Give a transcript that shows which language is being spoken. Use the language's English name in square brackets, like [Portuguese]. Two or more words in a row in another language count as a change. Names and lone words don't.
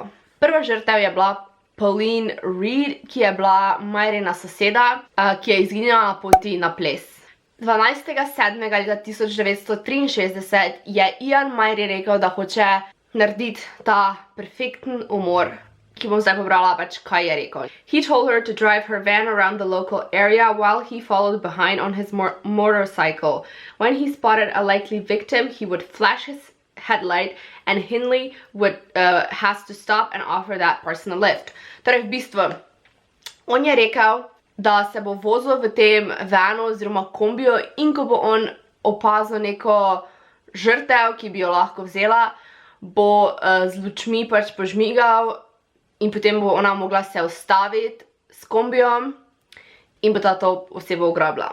[Slovenian] Prva žrtev je bila Pauline Reed, ki je bila Myrina soseda, ki je izginila na poti na ples. 12.7. leta 1963 je Ian Myri rekel, da hoče narediti ta perfekten umor, ki bom zdaj pobrala pač, kaj je rekel. [English] He told her to drive her van around the local area while he followed behind on his motorcycle. When he spotted a likely victim, he would flash his headlight and Hindley would has to stop and offer that person a lift. [Slovenian] Torej, v bistvu, on je rekel, da se bo vozil v tem vanu oziroma kombiju in ko bo on opazil neko žrtev, ki bi jo lahko vzela, bo z lučmi pač požmigal in potem bo ona mogla se ustaviti s kombijom in bo ta to osebo ugrabila.